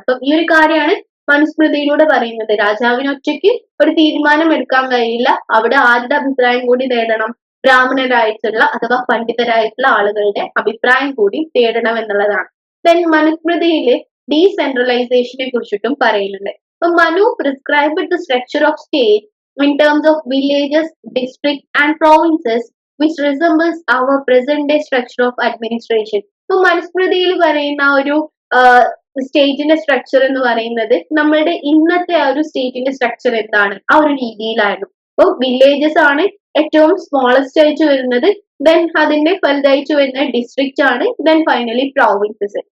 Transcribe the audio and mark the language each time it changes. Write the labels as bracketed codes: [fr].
[ml] അപ്പം ഈ ഒരു കാര്യമാണ് മനുസ്മൃതിയിലൂടെ പറയുന്നത്. രാജാവിന് ഒറ്റയ്ക്ക് ഒരു തീരുമാനം എടുക്കാൻ കഴിയില്ല, അവിടെ ആരുടെ അഭിപ്രായം കൂടി നേടണം, ബ്രാഹ്മണരായിട്ടുള്ള അഥവാ പണ്ഡിതരായിട്ടുള്ള ആളുകളുടെ അഭിപ്രായം കൂടി തേടണം എന്നുള്ളതാണ്. ദെൻ മനുസ്മൃതിയില് ഡീസെൻട്രലൈസേഷനെ കുറിച്ചിട്ടും പറയുന്നുണ്ട്. [en] അപ്പൊ Manu prescribe the structure of state in terms of villages, districts and provinces which resembles our present day structure of administration. [ml] ഇപ്പൊ മനുസ്മൃതിയിൽ പറയുന്ന ഒരു സ്റ്റേറ്റിന്റെ സ്ട്രക്ചർ എന്ന് പറയുന്നത് നമ്മളുടെ ഇന്നത്തെ ആ ഒരു സ്റ്റേറ്റിന്റെ സ്ട്രക്ചർ എന്താണ് ആ ഒരു രീതിയിലായിരുന്നു. അപ്പൊ വില്ലേജസ് ആണ് ഏറ്റവും സ്മോളസ്റ്റ് ആയിട്ട് വരുന്നത്, ദെൻ അതിന്റെ വലുതായിട്ട് വരുന്ന ഡിസ്ട്രിക്റ്റ് ആണ്, ദെൻ ഫൈനലി പ്രോവിൻസസ്.